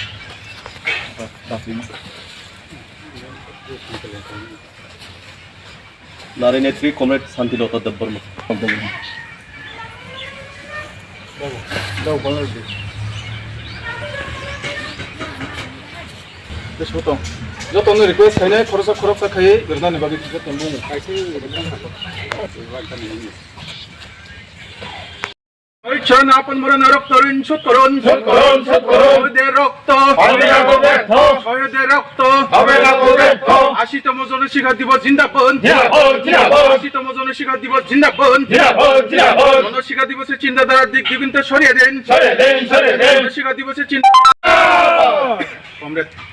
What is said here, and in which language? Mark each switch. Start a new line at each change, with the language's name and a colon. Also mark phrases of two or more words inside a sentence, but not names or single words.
Bodo: नारी नेत्री कमरेड शांतिलता देव बर्मा जतन रिक्वेस्ट खायनाय खरसा खायै बिरनानि बागै बुङो ঐচ্ছন
Bangla: আপন মরণ রক্ত ঋণ শোধ করুন শহীদের রক্ত শহীদের রক্ত 80তম জনশিক্ষা দিবস জিন্দাবাদ 80তম জনশিক্ষা দিবস জিন্দাবাদ জনশিক্ষা দিবসের চিন্তাধারার দিক দিগন্ত সরিয়ে দেন জনশিক্ষা দিবসের চিন্তা কমরেড